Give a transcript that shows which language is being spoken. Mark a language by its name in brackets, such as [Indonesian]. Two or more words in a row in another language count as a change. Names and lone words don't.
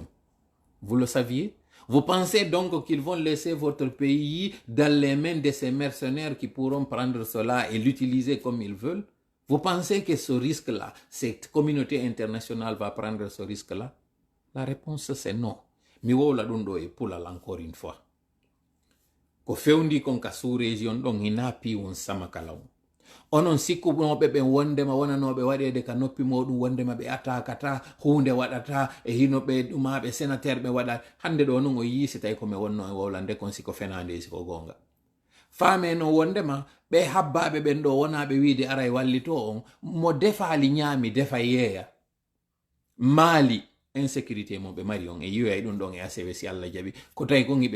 [French] Vous le saviez? Vous pensez donc qu'ils vont laisser votre pays dans les mains de ces mercenaires qui pourront prendre cela et l'utiliser comme ils veulent? Vous pensez que ce risque-là, cette communauté internationale va prendre ce risque-là? La réponse c'est non. [Fula] Mi wola dundo e pula [French] encore une fois. [Fula] Ko fewndi kon ka sous-région don hinapi won sama kalaw. Onon sikkunoɓe ɓe wondema wonanoɓe waɗede ka noppi moɗum wondema ɓe atakata hunde waɗata e hinoɓe ɗumaɓe sénateur ɓe waɗa hande ɗo non o yiisi tawi komi wonno e wowlande kon siko fenande siko gonga faame no wondema ɓe habbaɓe ɓen ɗo wonaɓe wiide ara e wallito on mo defali ñaami defa yeeya maali insécurité mo ɓe mari on e yiyoya ɗum ɗon e ACW si Allah jaɓi ko tawi kon hiɓe